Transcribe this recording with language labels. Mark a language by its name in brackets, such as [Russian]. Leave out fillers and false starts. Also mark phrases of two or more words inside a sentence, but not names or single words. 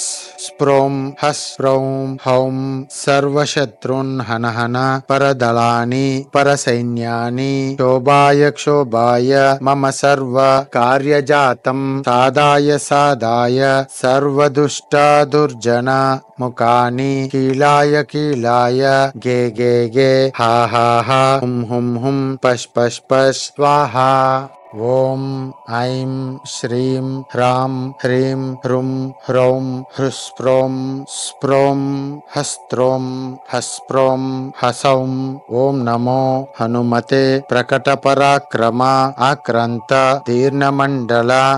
[Sanskrit] स्प्रों हस् स्प्रौं हौं सर्वशत्रुन् हन हन परदलानि परसैन्यानि क्षोभाय क्षोभाय मम सर्व कार्यजातं साधाय साधाय सर्वदुष्ट दुर्जन मुखानि कीलाय कीलाय गे गे गे हा हा हा हुं हुं हुं पश् पश् पश् स्वाहा। ॐ ऐं श्रीं ह्रां ह्रीं ह्रुं ह्रौं ह्रुस्प्रों स्प्रों हस्त्रों हस्प्रों हसौं। ॐ नमो हनुमते प्रकटपराक्रम आक्रान्त दीर्घमण्डल